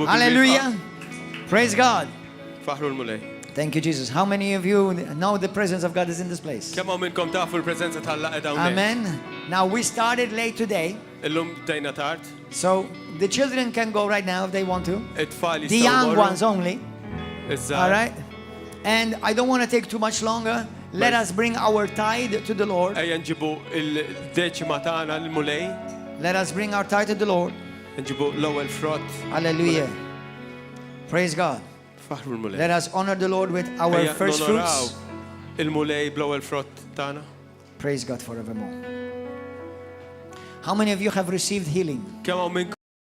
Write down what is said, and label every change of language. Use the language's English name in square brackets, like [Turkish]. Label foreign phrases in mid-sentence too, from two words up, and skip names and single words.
[English] Hallelujah. Praise God. [Maltese] Faħru l-mulej. [English] Thank you, Jesus. How many of you know the presence of God is in this place? [Maltese] Kemm hawn minnkom tafu l-preżenza tal-laqgħa hawnhekk? [English] Amen. Now we started late today, [Maltese] Illum bdejna tard. [English] so the children can go right now if they want to. [Maltese] It-tfal [English] The [Maltese] jistgħu [English] young [Maltese] jmorru. [English] ones only. [Maltese] Iż-żgħar. [English] All right? And I don't want to take too much longer. Let us bring our tithe to the Lord. [Maltese] Ejja nġibu il-deċima tagħna l-mulej, [English] Let us bring our tithe to the Lord. [Maltese] nġibu l-ewwel frott. [English] Hallelujah. Praise God. [Maltese] Faħru l-mulej. [English] Let us honor the Lord with our [Maltese] Ejja [English] first [Maltese] nonoraw [English] fruits. [Maltese] il-mulej bl-ewwel frott tagħna. [English] Praise God forevermore. How many of you have received healing? [Maltese] Kemm hawn minnkom